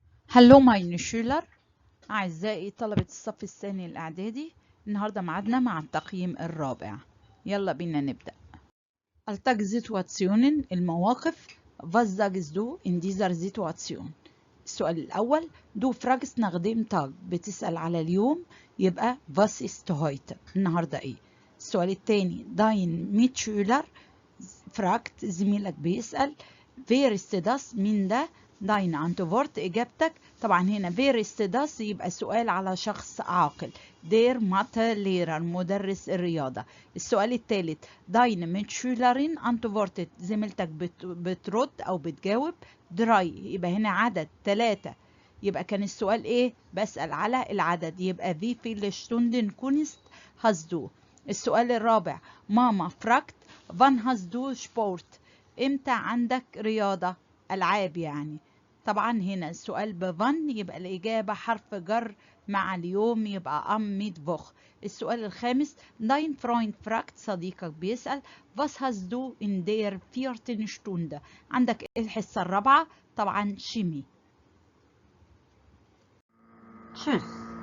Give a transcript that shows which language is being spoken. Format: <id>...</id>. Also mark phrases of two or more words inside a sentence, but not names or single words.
<de>Hallo meine Schüler.</de> <ar>أعزائي طلبة الصف الثاني الإعدادي، النهاردة معادنا مع التقييم الرابع. يلا بينا نبدأ. Alltagssituationen المواقف.</ar> <de>Was sagst du in dieser Situation؟</de> <ar>السؤال الأول</ar> <de>du fragst nach dem Tag،</de> <ar>بتسأل على اليوم، يبقى</ar> <de>was ist heute؟</de> <ar>النهاردة إيه؟ السؤال الثاني</ar> <de>dein Mitschüler fragt،</de> <ar>زميلك بيسأل</ar> <de>wer ist das؟</de> <ar>مين ده؟</ar> <de>deine Antwort،</de> <ar>إجابتك. طبعا هنا</ar> <de>wer ist das</de> <ar>يبقى سؤال على شخص عاقل.</ar> <de>der Mathelehrer،</de> <ar>مدرس الرياضة. السؤال الثالث</ar> <de>deine Mitschülerin antwortet،</de> <ar>زميلتك بترد أو بتجاوب drei، يبقى هنا عدد 3. يبقى كان السؤال إيه؟ بسأل على العدد، يبقى</ar> <de>wie viele Stunden Kunst hast du؟</de> <ar>السؤال الرابع ماما</ar> <de>fragt wann hast du Sport؟</de> <ar>امتى عندك رياضة، ألعاب يعني. طبعا هنا السؤال بفن يبقى الإجابة حرف جر مع اليوم، يبقى</ar> <de>am Mittwoch.</de> <ar>السؤال الخامس</ar> <de>dein Freund fragt،</de> <ar>صديقك بيسأل</ar> <de>was hast du in der 4. Stunde؟</de> <ar>عندك الحصة الرابعة، طبعا شيمي.</ar> <de>Tschüss.</de>